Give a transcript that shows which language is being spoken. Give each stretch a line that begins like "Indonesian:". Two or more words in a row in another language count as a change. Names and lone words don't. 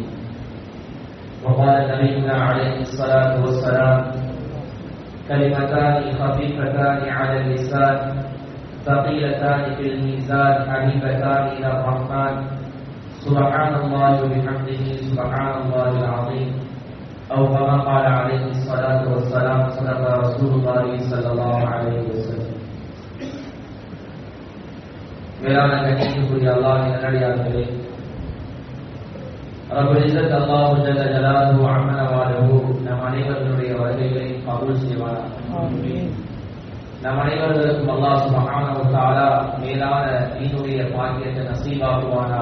Arabic: وقال نبينا عليه الصلاة والسلام كلمتان خفيفتان على اللسان ثقيلتان في الميزان حبيبتان إلى الرحمن سبحان الله وبحمده سبحان الله العظيم أو كما قال عليه الصلاة والسلام صدق رسول الله صلى الله عليه وسلم
Tamil: மேலான கண்ணியத்துக்குரிய அல்லாஹ்வின் நல்லடியார்களே,
Arabic: رب العزة الله جل جلاله عم نواله
Tamil: நம் அனைவருடைய வருகைகளை கபூல் செய்வானாக. ஆமீன். நம் அனைவருக்கும்
Arabic: الله سبحانه وتعالى
Tamil: மேலான தீனுடைய பாக்கியத்தை நசீபாக்குவானாக.